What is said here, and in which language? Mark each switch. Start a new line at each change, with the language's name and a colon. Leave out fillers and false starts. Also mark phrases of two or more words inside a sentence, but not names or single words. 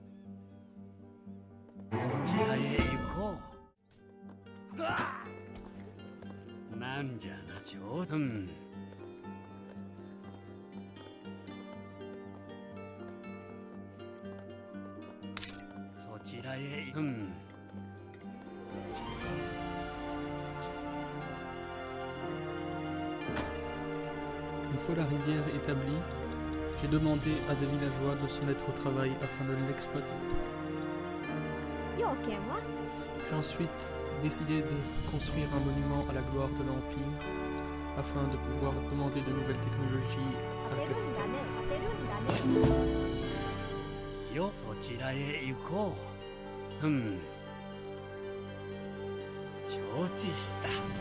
Japanese: そちらへ行こう。なんじゃな、そちらへ、
French: Une fois la rizière établie, j'ai demandé à des villageois de se mettre au travail afin de l'exploiter.
Japanese: 要件は
French: J'ai ensuite décidé de construire un monument à la gloire de l'Empire afin de pouvoir demander de nouvelles technologies à la
Japanese: 当てるんだ
French: capitale.
Japanese: ね当てるんだねよ、そちらへ行こう。承知した。